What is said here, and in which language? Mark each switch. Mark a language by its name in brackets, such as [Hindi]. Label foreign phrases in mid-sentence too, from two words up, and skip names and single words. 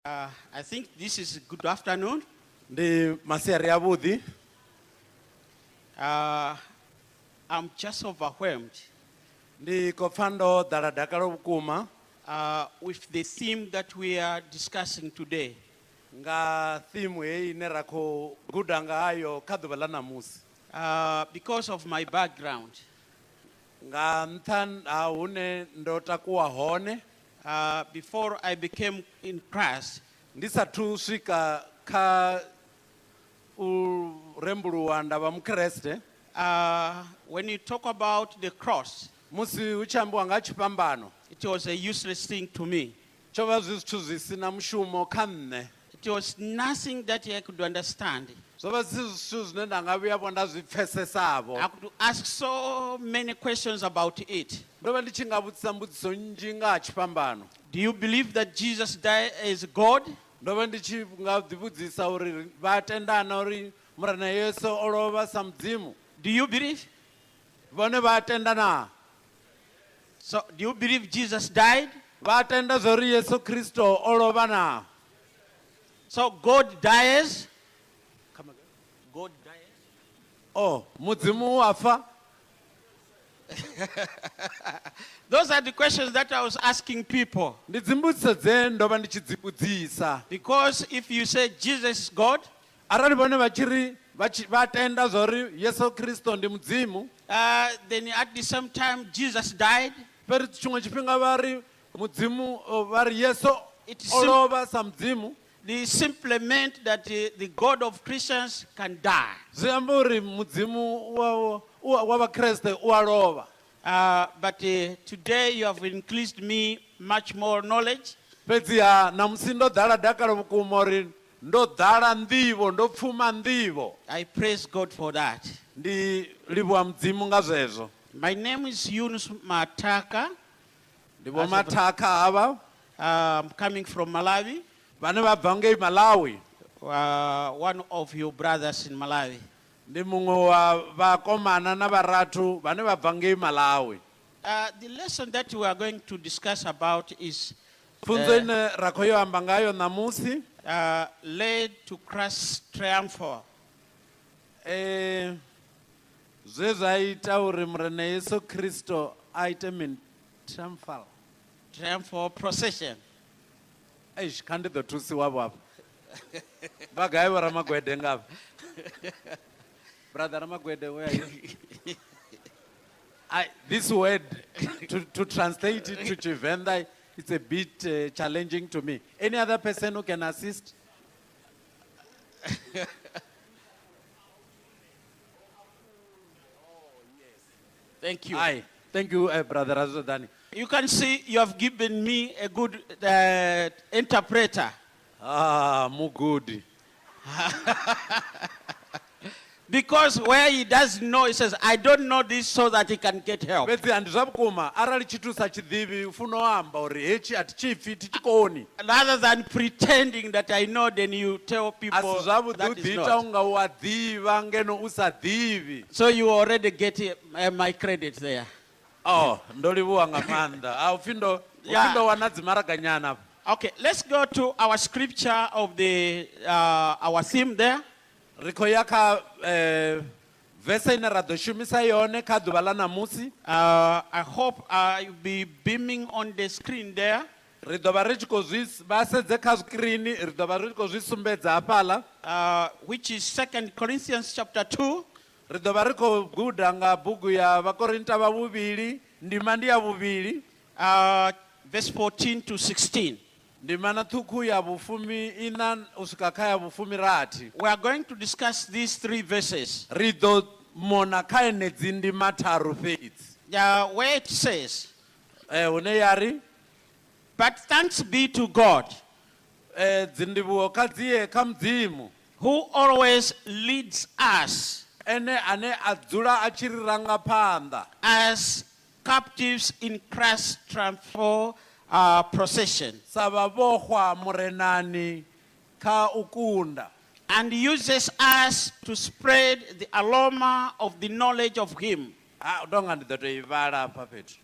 [English] I think this is good afternoon. [Venda] Ndi masiari avhuḓi. [English] I'm just overwhelmed [Venda] Ndi khou pfa ndo ḓala dakalo vhukuma [English] with the theme that we are discussing today. [Venda] nga theme hei ine ra khou guda nga hayo kha ḓuvha ḽa ṋamusi. [English] Because of my background, [Venda] Nga nṱha ha hune ndo takuwa hone [English] before I became in Christ, [Venda] ndi sathu swika kha u rembuluwa nda vha mukreste. [English] when you talk about the cross, [Venda] Musi hu tshi ambiwa nga tshipambano [English] it was a useless thing to me. [Venda] tsho vha zwi zwithu zwi sina mushumo kha nṋe. [English] It was nothing that I could understand. [Venda] Zwo vha zwi zwithu zwine nda nga vhuya vho nda zwi pfesesavho. [English] I could ask so many questions about it. [Venda] Ndo vha ndi tshi nga vhudzisa mbudziso nnzhi nga ha tshipambano. [English] Do you believe that Jesus died as God? [Venda] Ndo vha ndi tshi nga ḓivhudzisa uri vha tendana uri murena Yesu o lovha sa mudzimu. [English] Do you believe? [Venda] Vhone vha tenda na. [English] So, do you believe Jesus died? [Venda] Vha tenda zori Yesu Kristo o lovha na. [English] So, God dies? God dies? [Venda] Oh, mudzimu wa fa. [English] Those are the questions that I was asking people. [Venda] Ndi dzimbudziso dze ndo vha ndi tshi dzi vhudzisa. [English] Because if you say Jesus is God, [Venda] Arali vhone vha tshiri vha tenda zori Yesu Kristo ndi mudzimu. [English] then at the same time Jesus died. [Venda] Fheri tshiṅwe tshifhinga vha ri mudzimu vha ri Yesu [English] It [Venda] o lovha sa mudzimu. [English] They simply meant that the God of Christians can die. [Venda] Zwi amba uri mudzimu wa vhakreste u a lovha. [English] But today you have increased me much more knowledge. [Venda] Fhedziha namusi ndo ḓala dakalo vhukuma uri ndo ḓala nḓivho ndo pfuma nḓivho. [English] I praise God for that. [Venda] Ndi livhuwa mudzimu nga zwezwo. [English] My name is Yunus Mataka. [Venda] Ndi vho Mathaka hava [English] I'm coming from Malawi. [Venda] vhane vha bva ngei Malawi. [English] One of your brothers in Malawi. [Venda] Ndi muṅwe wa vhakomana na vharathu vhane vha bva ngei Malawi. [English] The lesson that we are going to discuss about is [Venda] Pfunzo ine ra khou yo amba ngayo ṋamusi [English] led to Christ's triumphal. [Venda] zwe zwa ita uri murena Yesu Kristo a ite mini [English] Triumphal procession. [Venda] eish kha ndi ḓo thusiwavho afha vha gai vho Ramagwede ngavha brother Ramagwede [English] where are you? This word to translate it to Chivenda, it's a bit challenging to me. Any other person who can assist? Thank you. Aye. Thank you, brother Azodani. You can see you have given me a good interpreter. [Venda] Mugudi. [English] Because where he doesn't know, he says, I don't know this so that he can get help. [Venda] Fhedzi ndi zwa vhukuma arali tshithu sa tshiḓivhi u funa u amba uri hetshi a thi tshipfi thi tshikoni. [English] Rather than pretending that I know, then you tell people [Venda] A si zwavhuḓi u [English] that is [Venda] ḓiita [English] not. [Venda] unga u a ḓivha ngeno u sa ḓivhi. [English] So you already get my credit there. [Venda] Oh, ndo livhuwa nga maanḓa. A u pfi ndo wana dzimaraganyana. [English] Okay, let's go to our scripture of the our theme there. [Venda] Ri khou ya kha verse ine ra ḓo shumisa yone kha ḓuvha ḽa ṋamusi. [English] I hope you'll be beaming on the screen there. [Venda] Ri ḓo vha ri tshi khou zwi vha sedze kha screen, ri ḓo vha ri khou zwi sumbedza hafhaḽa. [English] Which is 2 Corinthians chapter 2. [Venda] Ri ḓo vha ri khou guda nga bugu ya Vhakorinta vha vhuvhili, ndima ndi ya vhuvhili. [English] Verse 14 to 16. [Venda] Ndima na ṱhukhu ya vhufumi ina u swika kha ya vhufumi rathi. [English] We are going to discuss these three verses. [Venda] Ri ḓo mona kha enedzi ndima tharu fhedzi. [English] Where it says, [Venda] hune ya ri [English] but thanks be to God, [Venda] dzindivhuwo kha dziye kha mudzimu, [English] who always leads us [Venda] ene ane a dzula a tshi ri ranga phanḓa [English] as captives in Christ's triumphal procession, [Venda] sa vhavhohwa murenani kha u kunda, [English] and uses us to spread the aroma of the knowledge of him. [Venda] u tou nga ndi ḓo tou i vhala hafha fhethu.